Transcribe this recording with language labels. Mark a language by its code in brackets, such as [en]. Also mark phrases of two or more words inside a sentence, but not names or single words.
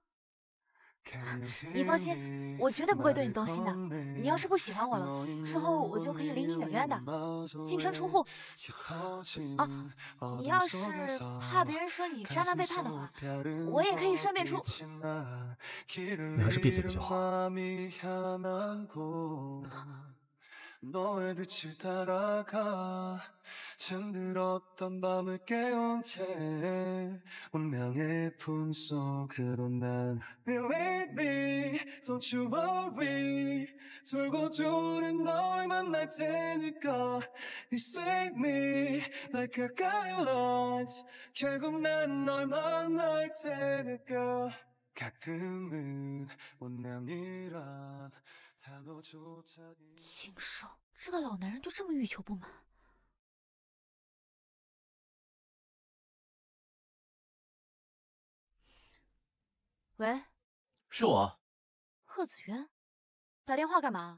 [zh] 你放心，我绝对不会对你动心的。你要是不喜欢我了，之后我就可以离你远远的，净身出户。啊，你要是怕别人说你渣男背叛的话，我也可以顺便出。你还是闭嘴比较好。 [ko] 너의 빛을 따라가 잠들었던 밤을 깨운 채 운명의 품속으로 난 [en] Believe me, don't you worry [ko] 돌고 도는 널 만날 테니까 [en] You save me like I got it lost [ko] 결국 난 널 만날 테니까 가끔은 운명이란 [zh] 禽兽，这个老男人就这么欲求不满。喂，是我。贺子渊，打电话干嘛？